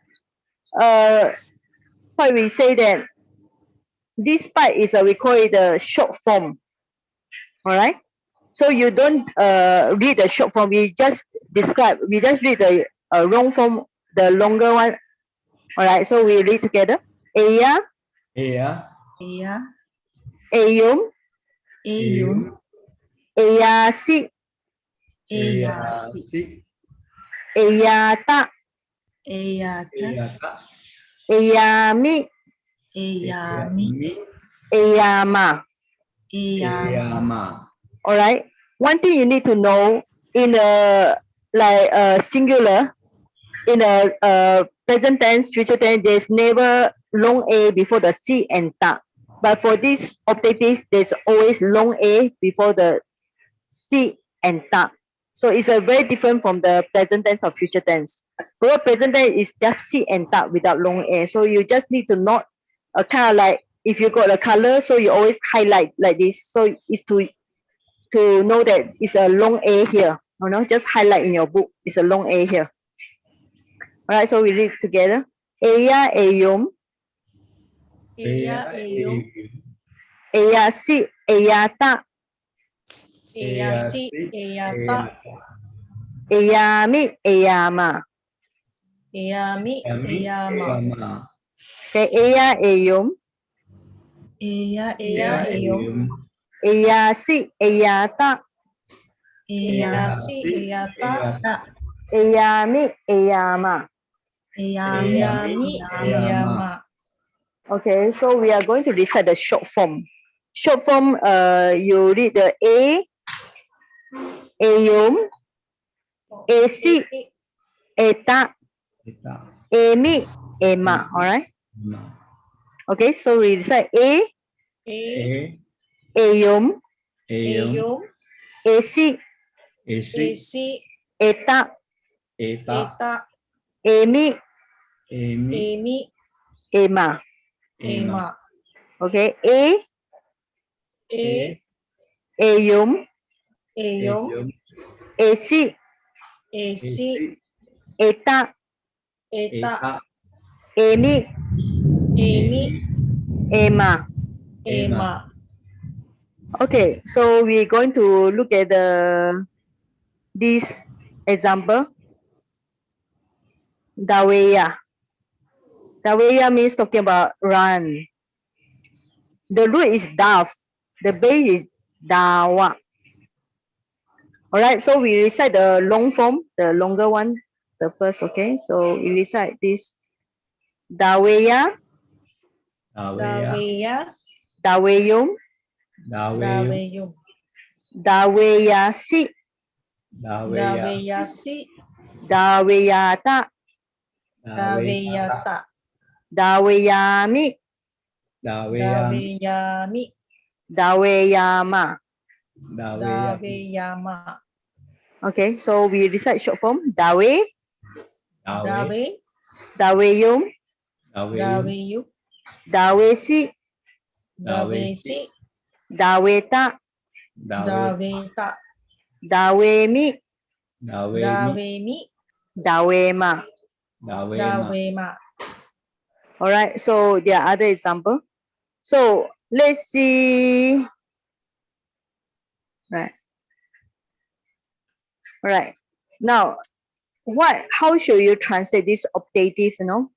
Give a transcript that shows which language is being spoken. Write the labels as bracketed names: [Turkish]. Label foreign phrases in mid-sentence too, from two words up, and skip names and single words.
[English] What we say that this part is we call it the short form. Alright? So you don't read the short form, we just describe, we just read the long form, the longer one. Alright, so we read together. [Pali] Eya, Ea, Eya, eyum, Eyum, eyasi, Eyasi, si, eyata, Eyata, eata, eyami, Eyami, mi, eyama. Eyama. eama. [English] Alright, one thing you need to know in a singular, in a present tense, future tense, there's never long a before the si and ta. But for this optative, there's always long a before the si and ta. So it's a very different from the present tense or future tense. Because present tense is just si and ta without long a. So you just need to note a kind of like, if you got a color, so you always highlight like this. So it's to know that it's a long a here. You know, just highlight in your book. It's a long a here. Alright, so we read together. [Pali] Eya eyum, Eya, eyum, eyasi, eyata, eyasi, eyata, eyami, eyama. eyami, eyama. Eama. Okay, eya eyum, Eya, Eya, eyum, eyasi, eyata, eyasi, eyata, eyami, eyama. Eyami, eyami, eyama. [English] Okay, so we are going to recite the short form. Short form, you read the [Pali] eyum, esi, eta, Eta, emi, ema. [English] Alright. [Pali] ma. [English] Okay, so we recite [Pali] E, eyum, eyum, esi, esi, esi, eta, eta, eta, emi, emi, emi, ema. ema. [English] Okay, [Pali] E, eyum, eyum, esi, esi, eta, eta, emi, emi, ema. ema. [English] Okay, so we're going to look at this example. [Pali] Daweya. [English] Daweya means talking about run. The root is daf. The base is dawa. Alright, so we recite the long form, the longer one, the first, okay? So we recite this. [Pali] Daweya, Daweya, daweyum, daweyum, daweyasi, daweyasi, daweyata, daweyata, daweyami, daweyami, daweyama. daweyama. Okay, so we recite short form. Dawe, Dawe, daweyum, daweyum, dawesi, dawesi, daweta, daweta, dawemi, dawemi, dawema. dawema. [English] All right, so there are other example. So let's see. Right. All right. Now, how should you translate this optative, you know?